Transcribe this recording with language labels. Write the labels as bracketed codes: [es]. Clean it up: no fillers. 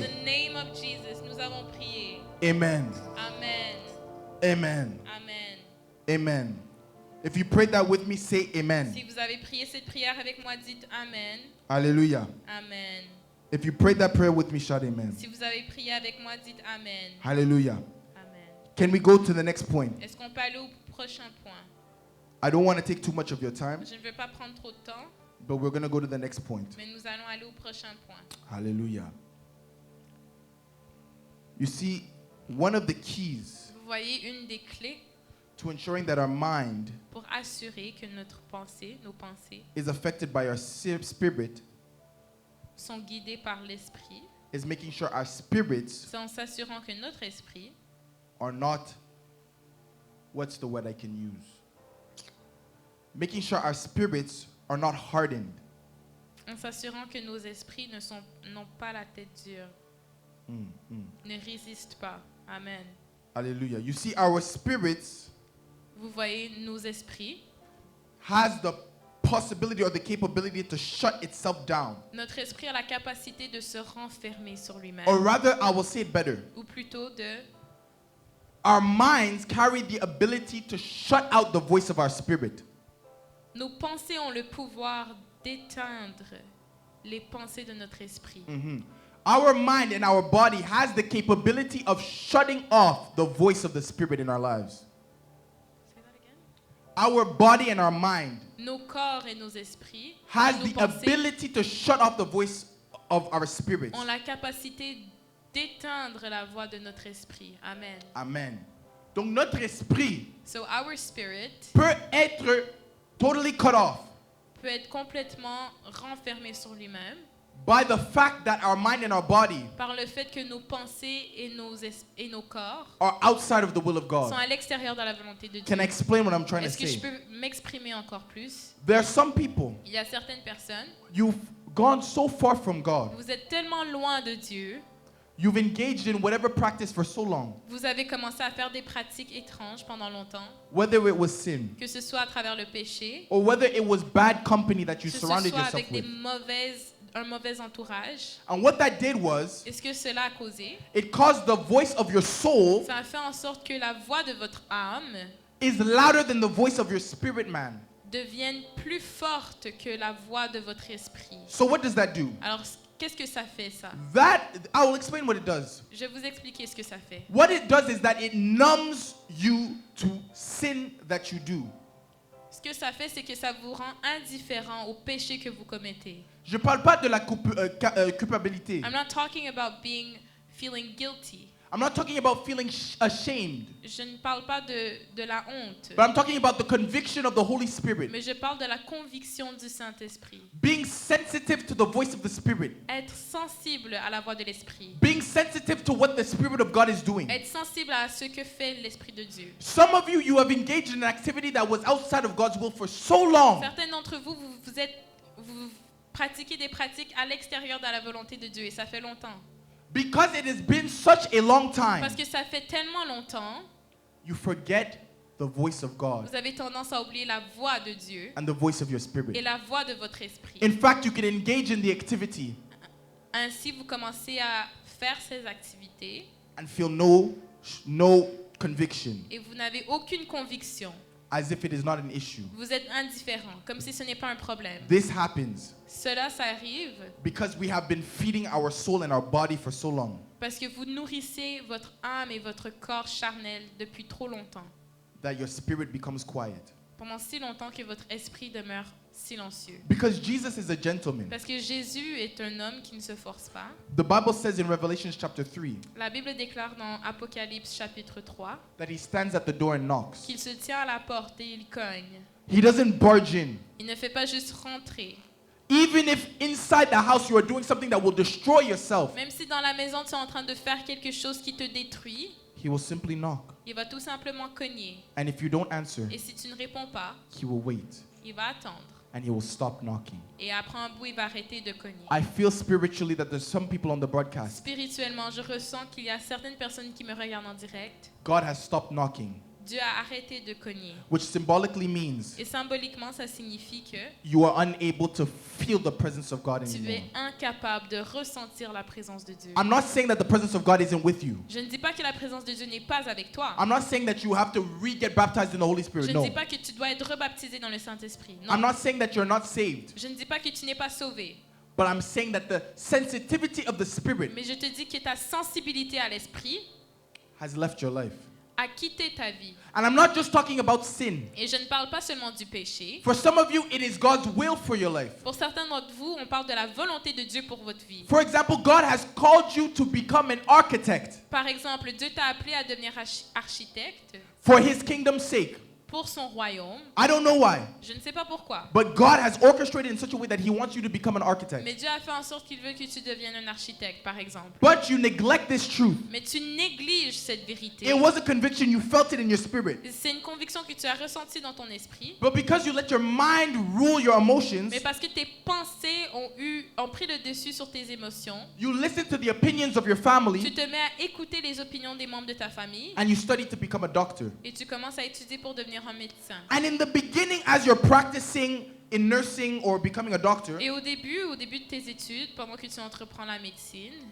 [en] the name of Jesus, [fr] nous avons prié. [en] Amen. Amen. Amen. Amen. Amen. If you prayed that with me, say amen. [fr] Si vous avez prié cette prière avec moi, dites Amen. [en] Hallelujah. Amen. If you prayed that prayer with me, shout amen. [fr] Si vous avez prié avec moi, dites Amen. [en] Hallelujah. Amen. Can we go to the next point? [fr] Est-ce qu'on peut aller au prochain point? [en] I don't want to take too much of your time, [fr] Je ne veux pas prendre trop de temps, [en] but we're going to go to the next point. [fr] mais nous allons aller au prochain point. [en] Hallelujah. You see, one of the keys [fr] Vous voyez, une des clés [en] to ensuring that our mind [fr] pour assurer que notre pensée, nos pensées, [en] is affected by our spirit [fr] sont guidées par l'esprit, [en] is making sure our spirits [fr] c'est en s'assurant que notre esprit [en] are not, what's the word I can use? Making sure our spirits are not hardened. [fr] en s'assurant que nos esprits n'ont pas la tête dure, ne résistent pas. [en] Amen. Hallelujah. You see, our spirits [fr] Vous voyez, nos esprits, [en] has the possibility or the capability to shut itself down. [fr] notre esprit a la capacité de se renfermer sur lui-même. [en] Or rather, I will say it better. [fr] Ou plutôt de... [en] Our minds carry the ability to shut out the voice of our spirit. [fr] Nos pensées ont le pouvoir d'éteindre les pensées de notre esprit. [en] Our mind and our body has the capability of shutting off the voice of the spirit in our lives. Say that again. Our body and our mind [fr] Nos corps et nos esprits [en] has [fr] nos [en] the [fr] pensées [en] ability to shut off the voice of our spirits. [fr] ont la capacité d'éteindre la voix de notre esprit. [en] Amen. [fr] Amen. Donc notre esprit [en] So our spirit [fr] peut être [en] totally cut off [fr] peut être complètement renfermé sur lui-même [en] by the fact that our mind and our body [fr] par le fait que nos pensées et nos corps [en] are outside of the will of [fr] sont [en] God. [fr] à l'extérieur de la volonté de Dieu. [en] Can I explain what I'm trying to [fr] Est-ce que je [en] say? [fr] peux m'exprimer encore plus? [en] There are some people, [fr] Il y a certaines personnes, [en] you've gone so far from God. [fr] vous êtes tellement loin de Dieu, [en] You've engaged in whatever practice for so long, [fr] vous avez commencé à faire des pratiques étranges pendant longtemps, [en] whether it was sin [fr] que ce soit à travers le péché, [en] or whether it was bad company that you [fr] que ce [en] surrounded [fr] soit [en] yourself [fr] avec [en] with. [fr] un mauvais entourage. [en] And what that did was, [fr] Et ce que cela a causé, [en] it caused the voice of your soul [fr] ça a fait en sorte que la voix de votre âme [en] is louder than the voice of your spirit man. [fr] devienne plus forte que la voix de votre esprit. [en] So what does that do? [fr] Alors, qu'est-ce que ça fait ça? [en] I will explain what it does. [fr] Je vais vous expliquer ce que ça fait. [en] What it does is that it numbs you to sin that you do. [fr] Ce que ça fait, c'est que ça vous rend indifférent au péché que vous commettez. Je parle pas de la culpabilité. [en] I'm not talking about feeling guilty. I'm not talking about feeling ashamed. [fr] Je ne parle pas de la honte. [en] But I'm talking about the conviction of the Holy Spirit. [fr] Mais je parle de la conviction du Saint-Esprit. [en] Being sensitive to the voice of the Spirit. [fr] Être sensible à la voix de l'Esprit. [en] Being sensitive to what the Spirit of God is doing. [fr] Être sensible à ce que fait l'Esprit de Dieu. [en] Some of you, you have engaged in an activity that was outside of God's will for so long. [fr] Certains d'entre vous, vous pratiquez des pratiques à l'extérieur de la volonté de Dieu et ça fait longtemps. [en] Because it has been such a long time, [fr] Parce que ça fait tellement longtemps, [en] you forget the voice of God [fr] vous avez tendance à oublier la voix de Dieu [en] and the voice of your [fr] et [en] spirit. [fr] la voix de votre esprit. [en] In fact, you can engage in the activity [fr] Ainsi, vous commencez à faire ces activités [en] and feel no conviction, [fr] et vous n'avez aucune conviction. [en] as if it is not an issue. [fr] Vous êtes indifférent, comme si ce n'est pas un problème. [en] This happens [fr] Cela, ça arrive [en] because we have been feeding our soul and our body for so long [fr] parce que vous nourrissez votre âme et votre corps charnel depuis trop longtemps. [en] that your spirit becomes quiet. [fr] Pendant si longtemps que votre esprit demeure silencieux. [en] Because Jesus is a gentleman. [fr] Parce que Jésus est un homme qui ne se force pas. [en] The Bible says in Revelation chapter 3 [fr] La Bible déclare dans Apocalypse chapitre 3 [en] that he stands at the door and knocks. [fr] qu'il se tient à la porte et il cogne. [en] He doesn't barge in. [fr] Il ne fait pas juste rentrer. [en] Even if inside the house you are doing something that will destroy yourself, [fr] Même si dans la maison tu es en train de faire quelque chose qui te détruit, [en] he will simply knock. [fr] il va tout simplement cogner. [en] And if you don't answer, [fr] Et si tu ne réponds pas, [en] he will wait [fr] il va attendre. [en] and he will stop knocking. [fr] Et après un bout, il va arrêter de cogner. [en] I feel spiritually that there's some people on the broadcast. [fr] Spirituellement, je ressens qu'il y a certaines personnes qui me regardent en direct. [en] God has stopped knocking, [fr] Dieu a arrêté de cogner. [en] which symbolically means [fr] Et symboliquement, ça signifie que [en] you are unable to feel the presence of God [fr] tu [en] anymore. [fr] es incapable de ressentir la présence de Dieu. [en] I'm not saying that the presence of God isn't with you. [fr] Je ne dis pas que la présence de Dieu n'est pas avec toi. [en] I'm not saying that you have to get baptized in the Holy [fr] Je [en] Spirit. [fr] ne [en] No. [fr] dis pas que tu dois être rebaptisé dans le Saint-Esprit. [en] I'm [fr] Non. [en] not saying that you're not saved. [fr] Je ne dis pas que tu n'es pas sauvé. [en] But I'm saying that the sensitivity of the Spirit [fr] Mais je te dis que ta sensibilité à l'esprit [en] has left your life. [fr] a quitté ta vie. [en] And I'm not just talking about sin. [fr] Et je ne parle pas seulement du péché. [en] For some of you, it is God's will for your life. [fr] Pour certains d'entre vous, on parle de la volonté de Dieu pour votre vie. [en] For example, God has called you to become an architect [fr] Par exemple, Dieu t'a appelé à devenir architecte [en] for His kingdom's sake. [fr] pour son royaume. [en] I don't know why, [fr] Je ne sais pas pourquoi. [en] but God has orchestrated in such a way that He wants you to become an [fr] Mais [en] architect. [fr] Dieu a fait en sorte qu'il veut que tu deviennes un architecte, par exemple. [en] But you neglect this truth. [fr] Mais tu négliges cette vérité. [en] It was a conviction, you felt it in your spirit. [fr] C'est une conviction que tu as ressentie dans ton esprit. [en] But because you let your mind rule your emotions, [fr] Mais parce que tes pensées ont pris le dessus sur tes émotions, [en] you listen to the opinions of your [fr] tu [en] family, [fr] te mets à écouter les opinions des membres de ta famille [en] and you study to become a doctor. [fr] et tu commences à étudier pour devenir un médecin. [en] And in the beginning, as you're practicing in nursing or becoming a doctor, [fr] Et au début de tes études, pendant que tu entreprends la médecine,